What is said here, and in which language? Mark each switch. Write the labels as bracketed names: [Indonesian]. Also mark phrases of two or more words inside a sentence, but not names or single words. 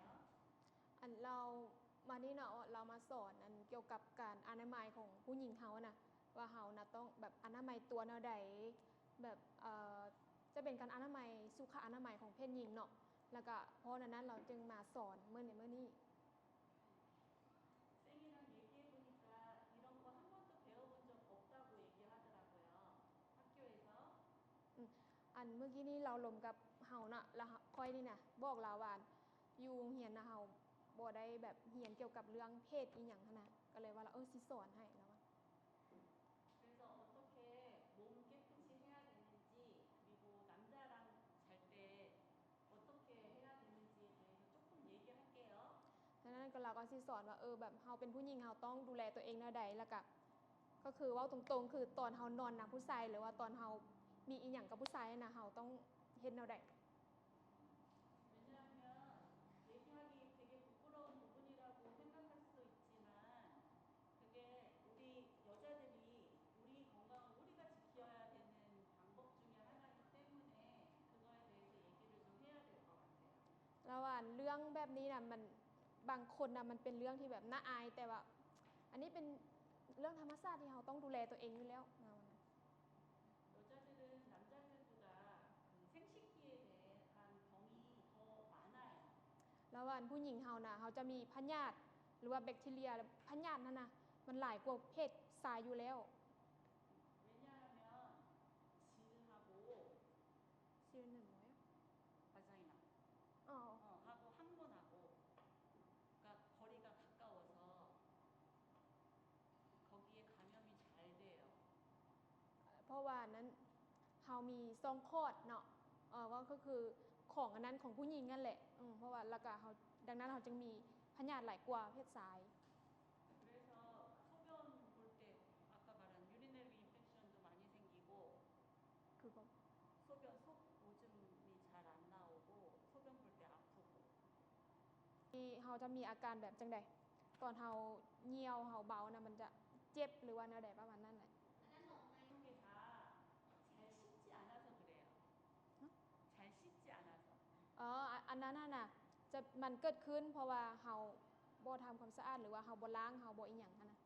[Northeastern Thai] อันเรามานี่เนาะเรามาสอนอันเกี่ยวกับการอนามัยของผู้หญิงเฮาน่ะว่าเฮาน่ะต้องแบบอนามัยตัวแนวใดแบบจะเป็นการอนามัยสุขอนามัยของเพศหญิงเนาะแล้วก็เพราะนั้นเราจึงมาสอนมื้อนี้ [Korean] 쌤이랑 얘기해 보니까 이런 거 한 번도 배워본 적 없다고 얘기하더라고요. 학교에서. [Northeastern Thai] อันเมื่อกี้นี้เราลมกับเฮาน่ะแล้วค่อยนี่น่ะบอกเราว่าอยู่โรงเรียนน่ะเฮาบ่ได้แบบเรียนเกี่ยวกับเรื่องเพศอีหยังหั่นน่ะก็เลยว่าเราสิสอนให้แล้วว่า [Korean] 그래서 어떻게 몸 깨끗이 해야 되는지 그리고 남자랑 잘 때 어떻게 해야 되는지에 대해서 조금 얘기할게요. [Northeastern Thai] ดังนั้นก็เราก็สิสอนว่าแบบเฮาเป็นผู้หญิงเฮาต้องดูแลตัวเองแนวใดแล้วก็คือเว้าตรงๆคือตอนเฮานอนนะผู้ชายหรือว่าตอนเฮามีอีหยังกับผู้ชายน่ะเฮาต้องเฮ็ดแนวใด [Korean] 왜냐하면 얘기하기 되게 부끄러운 부분이라고 생각할 수도 있지만 그게 우리 여자들이 우리 건강을 우리가 지켜야 되는 방법 중에 하나이기 때문에 그거에 대해서 얘기를 좀 해야 될 것 같아요. [Northeastern Thai] แล้วว่าเรื่องแบบนี้น่ะมันบางคนน่ะมันเป็นเรื่องที่แบบน่าอายแต่ว่าอันนี้เป็นเรื่องธรรมชาติที่เฮาต้องดูแลตัวเองอยู่แล้ว [Korean] 여자들은 남자들보다 생식기에 대한 병이 더 많아요. [Northeastern Thai] แล้วว่าผู้หญิงเฮาน่ะเฮาจะมีพยาธิหรือว่าแบคทีเรียพยาธินั่นน่ะมันหลายกว่าเพศชายอยู่แล้ว [Korean] 왜냐하면 질하고 실은 뭐예요? 바자이나 어. 하고 항문하고 그러니까 거리가 가까워서 거기에 감염이 잘 돼요. [Northeastern Thai] เพราะว่านั้นเฮามีซองคลอดเนาะก็คือของอันนั้นของผู้หญิงนั่นแหละเพราะว่าแล้วก็เฮาดังนั้นเฮาจึงมีพยาธิหลายกว่าเพศชาย [Korean] 그래서 소변 볼 때 아까 말한 [English] urinary infection [Korean] 도 많이 생기고 그거 소변 속 오줌이 잘 안 나오고 소변 볼 때 아프고 [Northeastern Thai] เฮาจะมีอาการแบบจังได๋ตอนเฮาเหี่ยวเฮาเบาน่ะมันจะเจ็บหรือว่าแนวใดประมาณนั้นแหละ [Korean] 이게 다 잘 씻지 않아서 그래요. 잘 씻지 않아서. [Northeastern Thai] อันนั้นน่ะจะมันเกิดขึ้นเพราะว่าเฮาบ่ทำความสะอาดหรือว่าเฮาบ่ล้างเฮาบ่อีหยังหั่นน่ะ